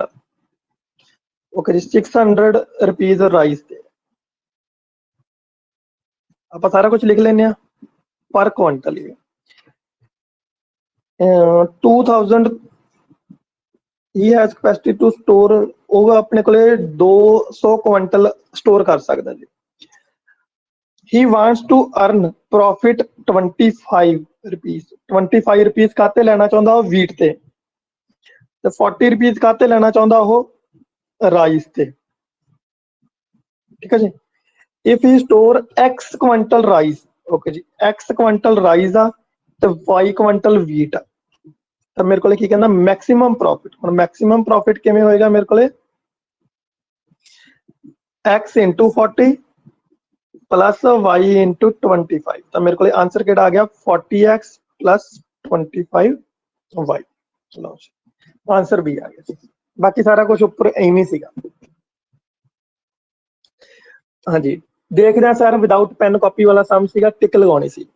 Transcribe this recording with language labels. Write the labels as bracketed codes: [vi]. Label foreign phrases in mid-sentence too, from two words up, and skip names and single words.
[pa] ਓਕੇ ਜੀ, 600 [en] rupees rice [pa] ਤੇ, ਆਪਾਂ ਸਾਰਾ ਕੁਝ ਲਿਖ ਲੈਂਦੇ ਆ ਪਰ ਕੁਇੰਟਲ। 2000 [en] he has capacity to store, [pa] ਉਹ ਆਪਣੇ ਕੋਲੇ 200 ਕੁਇੰਟਲ ਸਟੋਰ ਕਰ ਸਕਦਾ ਜੀ। [en] he wants to earn profit [pa] 25 ਰੁਪੀਸ, 25 ਰੁਪੀਸ ਕਾਤੇ ਲੈਣਾ ਚਾਹੁੰਦਾ ਉਹ ਵੀਟ ਤੇ 40 ਰੁਪੀਸ ਕਾਤੇ ਲੈਣਾ ਚਾਹੁੰਦਾ ਉਹ ਰਾਈਸ ਤੇ। ਠੀਕ ਹੈ ਜੀ, [en] if he store [pa] x ਕੁਇੰਟਲ ਰਾਈਸ, ਓਕੇ ਜੀ, x ਕੁਇੰਟਲ ਰਾਈਸ ਆ ਤੇ y ਕੁਇੰਟਲ ਵੀਟ ਆ, ਤਾਂ ਮੇਰੇ ਕੋਲੇ ਕੀ ਕਹਿੰਦਾ [en] maximum profit. [pa] ਹੁਣ [en] maximum profit [pa] ਕਿਵੇਂ ਹੋਏਗਾ ਮੇਰੇ ਕੋਲੇ, [en] x into 40 plus y into 25, [pa] ਤਾਂ ਮੇਰੇ ਕੋਲੇ ਆਂਸਰ ਕਿਹੜਾ ਆ ਗਿਆ 40x plus 25y। ਲਓ ਜੀ, ਆਂਸਰ ਵੀ ਆ ਗਿਆ। ਬਾਕੀ ਸਾਰਾ ਕੁਝ ਉੱਪਰ ਐਵੇਂ ਸੀਗਾ। ਹਾਂਜੀ, ਦੇਖਦੇ ਹਾਂ ਸਰ, [en] without pen copy [pa] ਵਾਲਾ ਸਮ ਸੀਗਾ, ਟਿਕ ਲਗਾਉਣੀ ਸੀ।